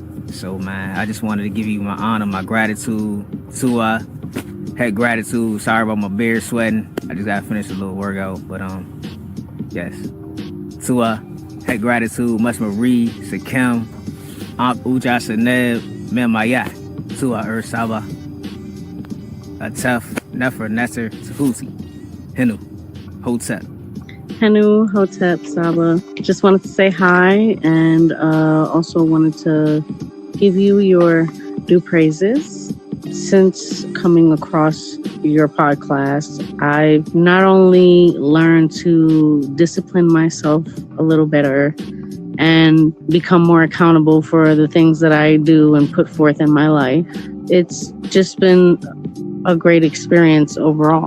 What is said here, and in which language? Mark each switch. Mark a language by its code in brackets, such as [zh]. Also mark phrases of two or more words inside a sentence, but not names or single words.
[en] So man, I just wanted to give you my honor, my gratitude. To head gratitude. Sorry about my beard sweating. I just gotta finish a little workout. But yes. To head gratitude, much Marie, Sakim, Aunt Uja Seneb, Memaya, to Saba, Atef, Nefer, Nesser, Tehuti, Hinu, Hotep. Henu, Hotep, Saba. Just wanted to say hi and also wanted to give you your due praises. Since coming across your podcast, I've not only learned to discipline myself a little better and become more accountable for the things that I do and put forth in my life, it's just been a great experience overall.